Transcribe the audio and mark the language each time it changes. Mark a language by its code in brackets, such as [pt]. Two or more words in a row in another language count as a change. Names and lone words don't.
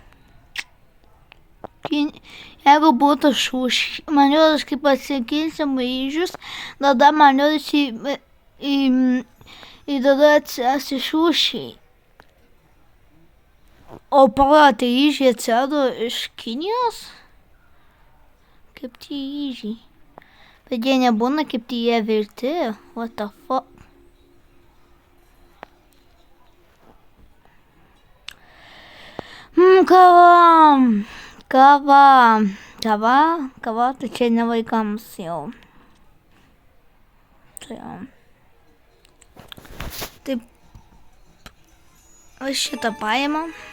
[lt] Jeigu būtų šūšį, man rodos, kaip atsikinsim ryžius, tada man rodos tada atsirasi šūšiai. O pala, tai ryžiai atsirado iš Kinijos? Kaip tie ryžiai? Bet jie nebūna kaip tie virti. [en] What the fuck? [lt] Kava, tai čia ne vaikams jau. Tai jau. Taip, aš šitą paėmą.